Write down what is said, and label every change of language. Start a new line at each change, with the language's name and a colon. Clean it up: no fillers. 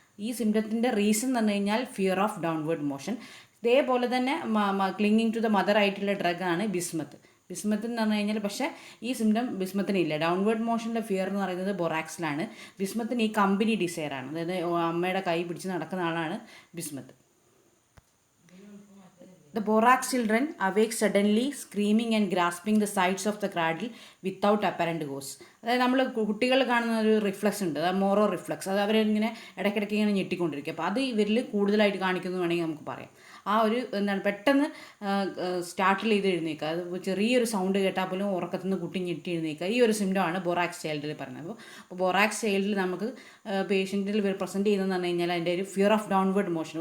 Malayalam: ഈ സിംറ്റത്തിൻ്റെ റീസൺ എന്ന് പറഞ്ഞു കഴിഞ്ഞാൽ
English: Fear of downward motion.
Malayalam: ഇതേപോലെ തന്നെ
English: clinging to the mother
Malayalam: ആയിട്ടുള്ള ഡ്രഗാണ് ബിസ്മത്ത് എന്ന് പറഞ്ഞു കഴിഞ്ഞാൽ. പക്ഷേ ഈ സിംറ്റം ബിസ്മത്തിനില്ല. ഡൗൺവേർഡ് മോഷൻ്റെ ഫിയർ എന്ന് പറയുന്നത് ബൊറാക്സിലാണ്. ബിസ്മത്തിന് ഈ കമ്പനി ഡിസയറാണ്. അതായത് അമ്മയുടെ കൈ പിടിച്ച് നടക്കുന്ന ആളാണ് bismuth.
English: The Borax children awake suddenly, screaming and grasping the sides of the cradle without apparent cause.
Malayalam: അതായത് നമ്മൾ കുട്ടികൾ കാണുന്ന ഒരു റിഫ്ലക്സ് ഉണ്ട്, അത് മോറോ റിഫ്ലക്സ്. അത് അവരിങ്ങനെ ഇടയ്ക്കിടയ്ക്ക് ഇങ്ങനെ ഞെട്ടിക്കൊണ്ടിരിക്കും. അപ്പോൾ അത് ഇവരിൽ കൂടുതലായിട്ട് കാണിക്കുന്നു വേണമെങ്കിൽ നമുക്ക് പറയാം. ആ ഒരു എന്താണ് പെട്ടെന്ന് സ്റ്റാർട്ടിൽ ചെയ്ത് എഴുന്നേൽക്കുക, അത് ചെറിയൊരു സൗണ്ട് കേട്ടാൽ പോലും ഉറക്കത്തിൽ നിന്ന് കുട്ടി ഞെട്ടി എഴുന്നേൽക്കുക. ഈ ഒരു സിംറ്റമാണ് ബൊറാക്സ് ചൈൽഡിൽ പറഞ്ഞത്. അപ്പോൾ ബൊറാക്സ് ചൈൽഡിൽ നമുക്ക് പേഷ്യൻറ്റിൽ പ്രസൻറ്റ് ചെയ്യുന്നതെന്ന് പറഞ്ഞു കഴിഞ്ഞാൽ അതിൻ്റെ ഒരു
English: Fear of downward motion.